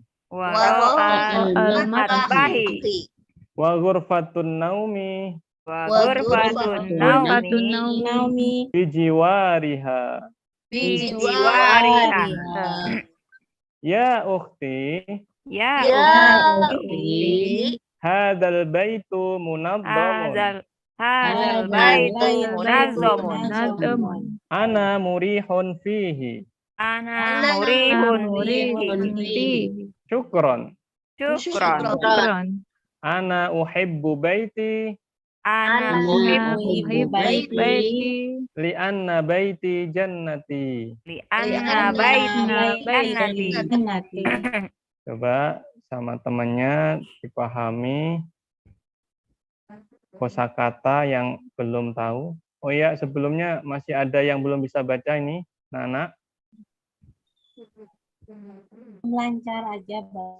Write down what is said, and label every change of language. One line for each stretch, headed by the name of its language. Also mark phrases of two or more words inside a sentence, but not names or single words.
Arabic: وراء المطبخ وغرفة نوم وغرفة نوم bijiwariha. bijiwariha. يا أختي, Ya, Ya, ukhti. هذا البيت منظم. هذا البيت منظم. أنا مريح فيه. أنا مريح murihun fihi. Syukron. Syukron. Syukron. أنا أحب بيتي أنا أحب بيتي. لأن بيتي جنتي. لأن بيتي جنتي.
Indonesian: Coba sama temannya dipahami kosakata yang belum tahu. Oh ya, sebelumnya masih ada yang belum bisa baca ini, Nana. Lancar aja, Bang.